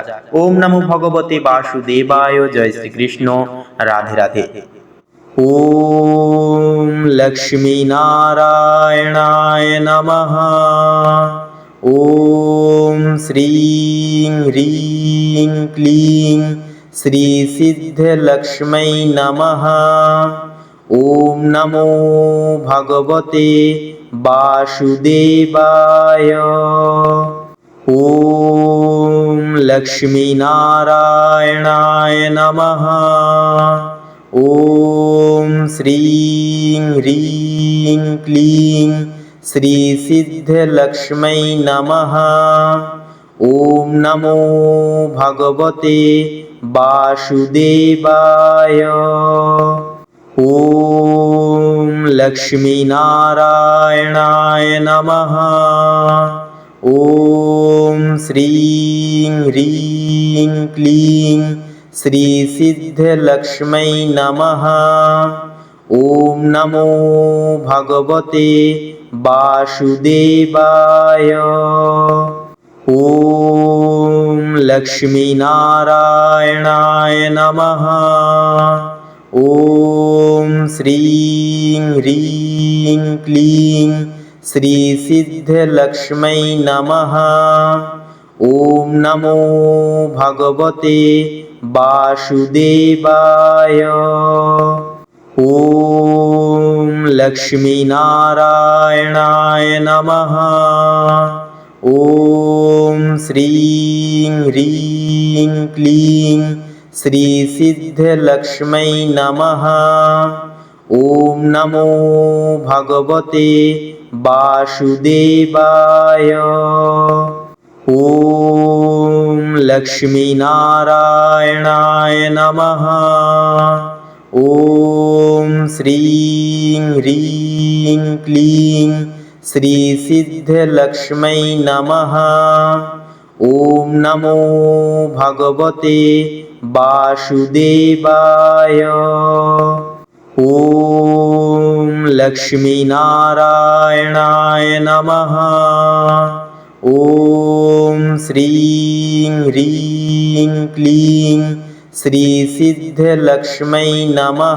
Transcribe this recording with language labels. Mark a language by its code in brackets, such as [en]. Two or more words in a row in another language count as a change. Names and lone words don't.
[sa] ओम नमो भगवते वासुदेवाय, जय श्रीकृष्ण, राधे राधे। ओम लक्ष्मी नारायणाय नमः। ओम श्रीं ह्रीं क्लीं श्री सिद्ध लक्ष्मी नमः। ओम नमो भगवते वासुदेवाय। ओम लक्ष्मी नारायणाय नमः। ओम श्रीं ह्रीं क्लीं श्री सिद्ध लक्ष्मी नमः। ओम नमो भगवते वासुदेवाय। ओम लक्ष्मी नारायणाय नमः। ओम श्रीं ह्रीं क्लीं श्री सिद्ध लक्ष्मी नमः। ओम नमो भगवते वासुदेवाय। ओम लक्ष्मी नारायणाय नमः। ओम श्रीं ह्रीं क्लीं श्री सिद्ध लक्ष्मी नमः। ओम नमो भगवते वासुदेवाय। ओम लक्ष्मी नारायणाय नमः। ओम श्रीं ह्रीं क्लीं श्री सिद्ध लक्ष्मी नमः। ओम नमो भगवते वासुदेवाय। ओम लक्ष्मी नारायणाय नमः। ओम श्रीं ह्रीं क्लीं श्री सिद्ध लक्ष्मी नमः। ओम नमो भगवते वासुदेवाय। ॐ लक्ष्मीनारायणाय नमः। ॐ श्रीं ह्रीं क्लीं श्रीसिद्धलक्ष्मै नमः।